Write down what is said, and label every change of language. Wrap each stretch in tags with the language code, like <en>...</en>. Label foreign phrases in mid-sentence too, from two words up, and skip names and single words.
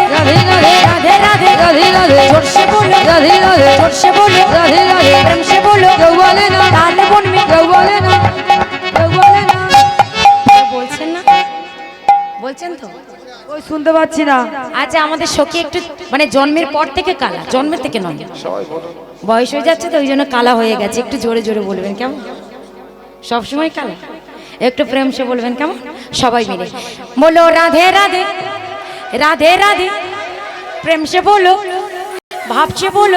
<bn>রাধে রাধে রাধে রাধে রাধে রাধে</bn> <hi>जोर से बोलो राधे राधे जोर से बोलो राधे राधे प्रेम से बोलो</hi> <bn>কেউ বলে না</bn> <hi>ताल बन में</hi> <bn>কেউ বলে না কেউ বলে না বলছেন না বলছেন তো ওই শুনতে পাচ্ছি না আচ্ছা আমাদের সখী একটু মানে জন্মের পর থেকে কালা জন্মের থেকে নয় বয়স হয়ে যাচ্ছে তো ওই জন্য কালা হয়ে গেছে একটু জোরে জোরে বলবেন কেমন সবসময় কালা একটু</bn> <hi>प्रेम से</hi> <bn>বলবেন কেমন সবাই মিলে বলো রাধে রাধে রাধে রাধে</bn> <hi>प्रेम से बोलो</hi> <bn>ভাবছে বলো</bn>